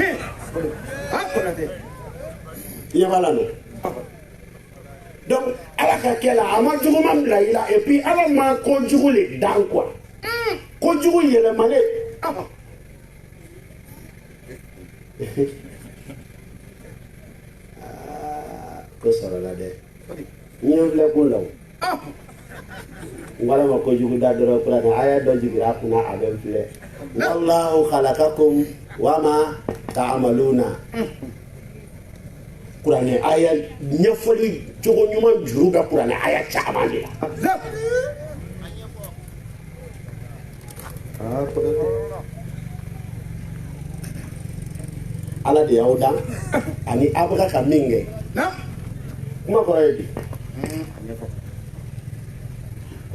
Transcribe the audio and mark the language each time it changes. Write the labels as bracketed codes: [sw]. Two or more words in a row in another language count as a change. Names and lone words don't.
[bm] i ɲɛ b'a la no donc ala ka kɛ la a ma juguman bila i la [fr] et puis [bm] ala ma kojugu le dan quoi kojugu yɛlɛmalen ko sɔrɔla dɛ ɲɛ filɛ ko la o ngala ma kojugu da dɔrɔn kuranɛ aya dɔ jigira a kunna a bɛ n filɛ [ar] والله خلقكم وما تعملون [bm] kuranɛ aya ɲɛfɔli cogo ɲuman juru bɛ kuranɛ aya caman de la ala de y'aw dan ani a bɛ ka min kɛ kuma kɔrɔ ye di i